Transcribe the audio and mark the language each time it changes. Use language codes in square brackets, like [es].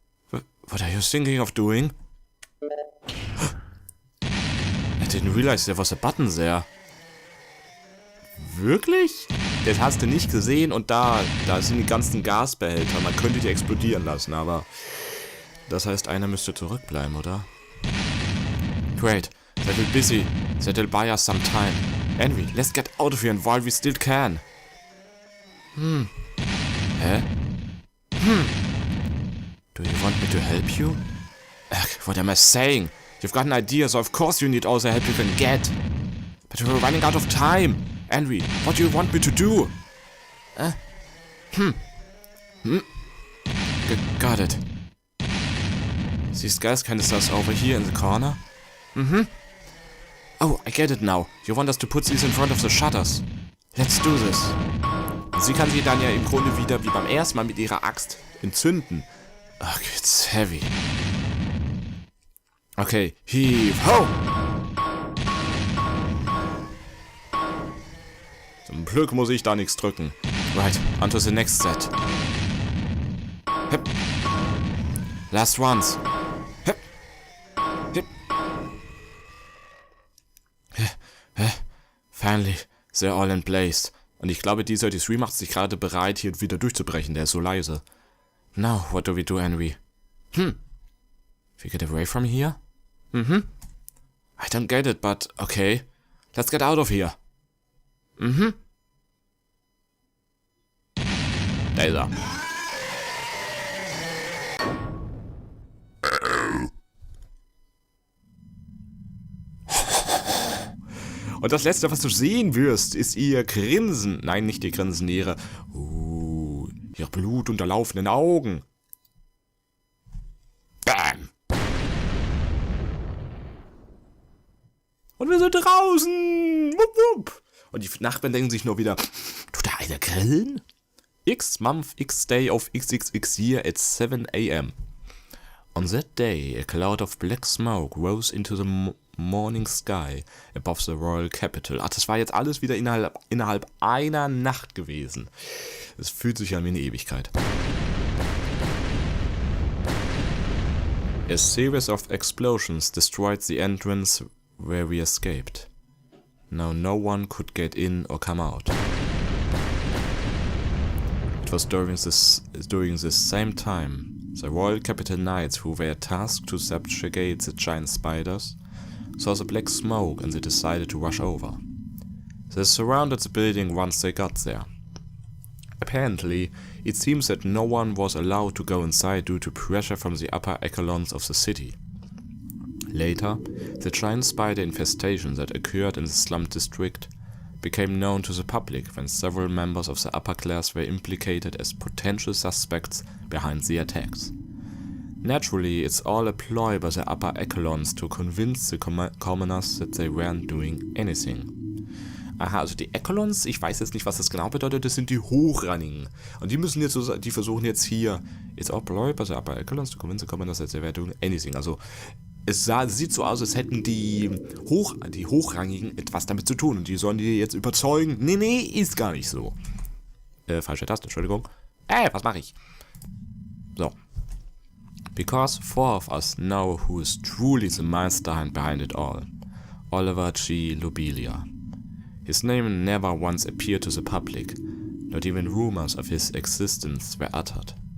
[en] What are you thinking of doing? I didn't realize there was a button there. [de] Wirklich? Das hast du nicht gesehen und da sind die ganzen Gasbehälter. Man könnte die explodieren lassen, aber... Das heißt, einer müsste zurückbleiben, oder? [en] Great. That'll buy us some time. Henry, let's get out of here while we still can. Hä? Do you want me to help you? Ugh, what am I saying? You've got an idea, so of course you need all the help you can get. But we're running out of time. Henry, what do you want me to do? Got it. These guys kind of sus over here in the corner. Oh, I get it now. You want us to put these in front of the shutters. Let's do this. [de] Und sie kann sie dann ja im Grunde wieder wie beim ersten Mal mit ihrer Axt entzünden. [en] Ach, it's heavy. Okay, heave ho! [de] Zum Glück muss ich da nichts drücken. [en] Right, on to the next set. Hip. Last ones. Hip. Hip. Finally, they're all in place. [de] Und ich glaube, die 33 macht sich gerade bereit, hier wieder durchzubrechen. Der ist so leise. [en] Now, what do we do, Henry? We get away from here? I don't get it, but okay. Let's get out of here. [de] Da ist er. Und das Letzte, was du sehen wirst, ist ihr Grinsen. Nein, nicht ihr Grinsen, ihre blutunterlaufenden Augen. Bam! Und wir sind draußen. Wupp, wupp. Und die Nachbarn denken sich nur wieder, tut da einer grillen? [en] X month, X day of XXX year at 7 a.m. On that day, a cloud of black smoke rose into the morning sky above the royal capital. [de] Ach, das war jetzt alles wieder innerhalb einer Nacht gewesen. Es fühlt sich an wie eine Ewigkeit. [en] A series of explosions destroyed the entrance where we escaped. Now no one could get in or come out. It was during this same time the Royal Capital Knights, who were tasked to subjugate the giant spiders, saw the black smoke and they decided to rush over. They surrounded the building once they got there. Apparently, it seems that no one was allowed to go inside due to pressure from the upper echelons of the city. Later, the giant spider infestation that occurred in the slum district became known to the public when several members of the upper class were implicated as potential suspects behind the attacks. Naturally, it's all a ploy by the upper echelons to convince the commoners that they weren't doing anything. [de] Aha, also die Echelons, ich weiß jetzt nicht, was das genau bedeutet, das sind die Hochrangigen. Und die versuchen jetzt hier, [en] it's all ploy by the upper echelons to convince the commoners that they weren't doing anything. [de] Also es sieht so aus, als hätten die Hochrangigen etwas damit zu tun. Und die sollen die jetzt überzeugen. Nee, ist gar nicht so. Falsche Taste, Entschuldigung. Was mache ich? So. [en] Because four of us know who is truly the mastermind behind it all. Oliver G. Lobelia. His name never once appeared to the public. Not even rumors of his existence were uttered.